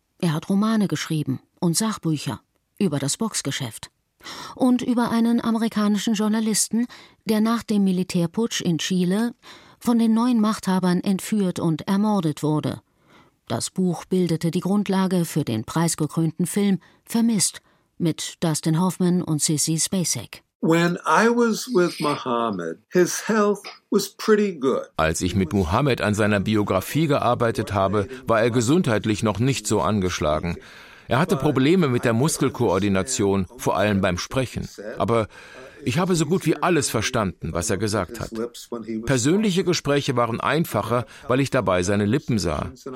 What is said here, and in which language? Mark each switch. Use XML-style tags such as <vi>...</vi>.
<de>Er hat Romane geschrieben und Sachbücher über das Boxgeschäft und über einen amerikanischen Journalisten, der nach dem Militärputsch in Chile von den neuen Machthabern entführt und ermordet wurde. Das Buch bildete die Grundlage für den preisgekrönten Film Vermisst mit Dustin Hoffman und Sissy Spacek.</de> <en>When I was with Muhammad, his health was pretty good.</en> <de>Als ich mit Muhammad an seiner Biografie gearbeitet habe, war er gesundheitlich noch nicht so angeschlagen. Er hatte Probleme mit der Muskelkoordination, vor allem beim Sprechen. Aber ich habe so gut wie alles verstanden, was er gesagt hat. Persönliche Gespräche waren einfacher, weil ich dabei seine Lippen sah.</de>